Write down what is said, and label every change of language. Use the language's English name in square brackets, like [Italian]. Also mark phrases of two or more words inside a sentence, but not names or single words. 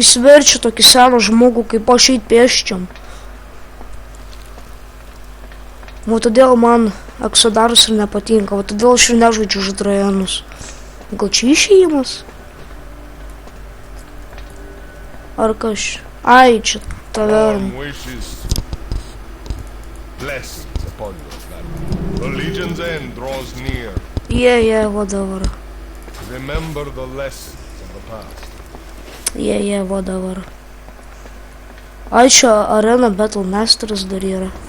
[Lithuanian] Jis verčia tokį seną žmogų, kaip aš eit pėsčiam. O todėl man Eksodaras ir nepatinka, o todėl aš ir nežaidžiu už Draenus. Gal čia išėjimas? Ar kas? Ai, čia taverna. [English] Wishes blessings upon your family. The Legion's end draws near. Yeah, whatever. Remember the lessons of the past. Yeah, whatever. [Lithuanian] Ai, čia Arena Battle Masters dar yra.